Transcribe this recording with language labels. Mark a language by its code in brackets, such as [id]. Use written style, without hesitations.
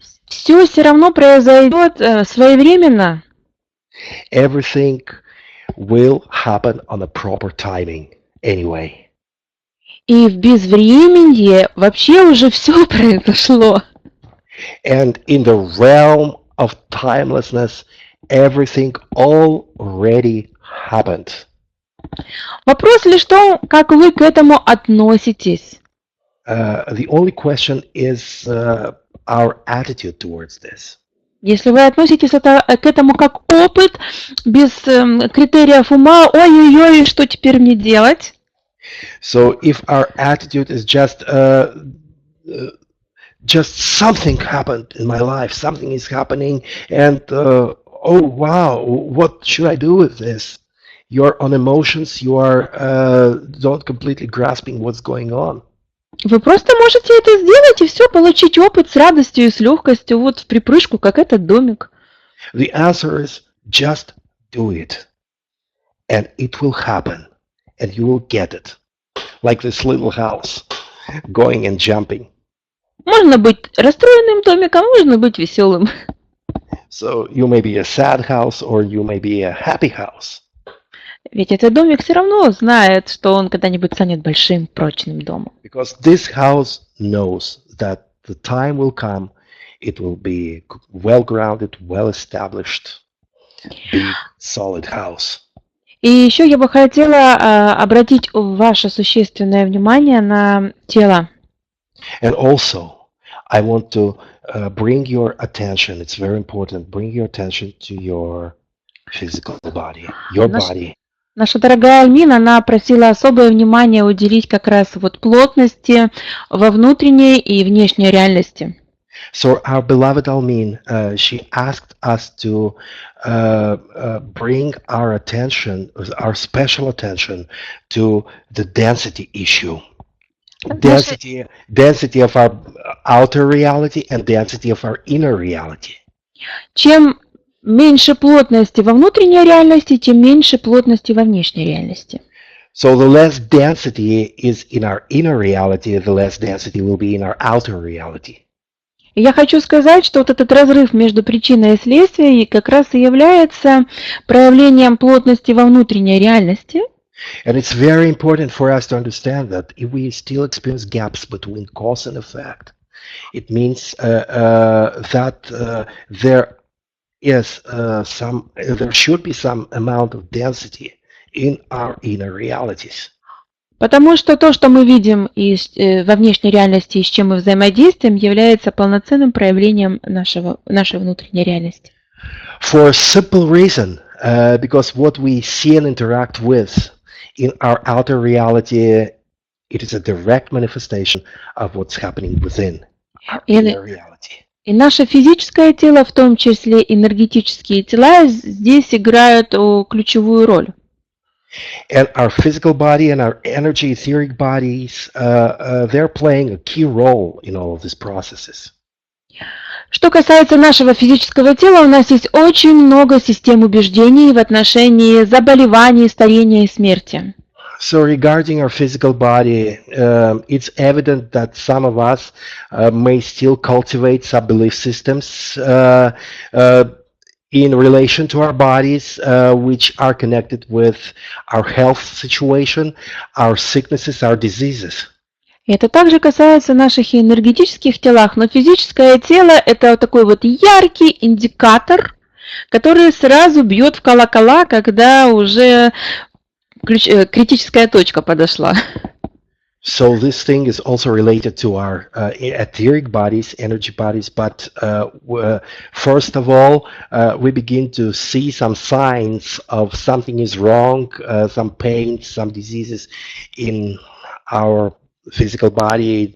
[ru] Все равно произойдет своевременно. [en] Everything will happen on a proper timing anyway. [ru] И в безвременье вообще уже все произошло. [en] And in the realm of timelessness, everything already happened. [ru] Вопрос лишь в том, как вы к этому относитесь. [en] The only question is our attitude towards this. [ru] Если вы относитесь к этому как опыт, без критериев ума, ой-ой-ой, что теперь мне делать? [en] So if our attitude is just something happened in my life, something is happening, and oh wow, what should I do with this? You're on emotions, you are not completely grasping what's going on. [ru] Вы просто можете это сделать и все, получить опыт с радостью и с легкостью, вот в припрыжку, как этот домик. [en] The answer is just do it, and it will happen, and you will get it, like this little house, going and jumping. [ru] Можно быть расстроенным домиком, можно быть веселым. [en] So you may be a sad house, or you may be a happy house. [ru] Ведь этот домик все равно знает, что он когда-нибудь станет большим, прочным домом. [en] Because this house knows that the time will come, it will be well-grounded, well-established, big, solid house. [ru] И еще я бы хотела обратить ваше существенное внимание на тело. [en] And also, I want to bring your attention, it's very important, bring your attention to your physical body, your body. [ru] Наша дорогая Альмин, она просила особое внимание уделить как раз вот плотности во внутренней и внешней реальности. [en] So our beloved Almin, she asked us to bring our attention, our special attention to the density issue. Density of our outer reality and density of our inner reality. [ru] Чем меньше плотности во внутренней реальности, тем меньше плотности во внешней реальности. [en] So the less density is in our inner reality, the less density will be in our outer reality. [ru] И я хочу сказать, что вот этот разрыв между причиной и следствием как раз и является проявлением плотности во внутренней реальности. [en] And it's very important for us to understand that if we still experience gaps between cause and effect, it means that there should be some amount of density in our inner realities. [ru] Потому что то, что мы видим во внешней реальности и с чем мы взаимодействуем, является полноценным проявлением нашей внутренней реальности. [en] For a simple reason, because what we see and interact with in our outer reality, it is a direct manifestation of what's happening within our inner reality. [ru] И наше физическое тело, в том числе энергетические тела, здесь играют ключевую роль. [en] And our physical body and our energy etheric bodies, they're playing a key role in all of these processes. [ru] Что касается нашего физического тела, у нас есть очень много систем убеждений в отношении заболеваний, старения и смерти. [en] So regarding our physical body, it's evident that some of us may still cultivate some belief systems in relation to our bodies, which are connected with our health situation, our sicknesses, our diseases. [ru] Это также касается наших энергетических телах, но физическое тело – это такой вот яркий индикатор, который сразу бьет в колокола, когда уже критическая точка подошла. [en] So this thing is also related to our etheric bodies, energy bodies, but first of all, we begin to see some signs of something is wrong, some pain, some diseases in our physical body.